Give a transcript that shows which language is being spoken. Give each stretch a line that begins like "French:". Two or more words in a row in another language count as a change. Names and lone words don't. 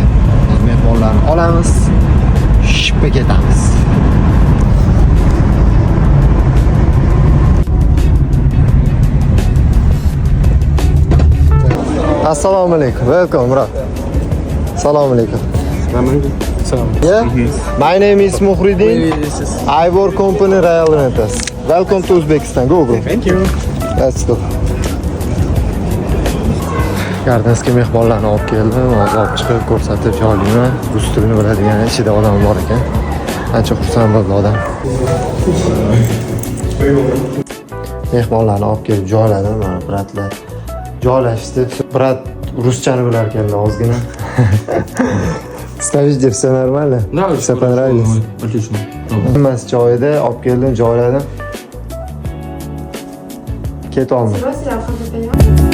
Uzbek: Mehmonlarni olamiz, shippa ketamiz.
Arabic: السلام عليكم.
English: Welcome, bro.
Arabic: السلام عليكم.
English: Yeah? My name is Muhriddin. I work company Royal Rentals. Welcome to Uzbekistan. Go, bro. Thank you. Let's go.
Uzbek: Gardensga mehmonlarni olib keldim. Hozir olib chiqib ko'rsatib joylayman. Rus tilini biladigan ichida odam bor ekan. Ancha xursand bo'ldi odam. Mehmonlarni olib kelib joyladim. Mana bratlar joylashdi. Brat ruschani bilar ekan ozgina.
Russian: Ставишь, все нормально? Да, все понравилось. Отлично.
Uzbek: Hammasi joyida, olib keldim, joyladim. Ket olma.
Russian: Сбросили алфавит, понимаешь?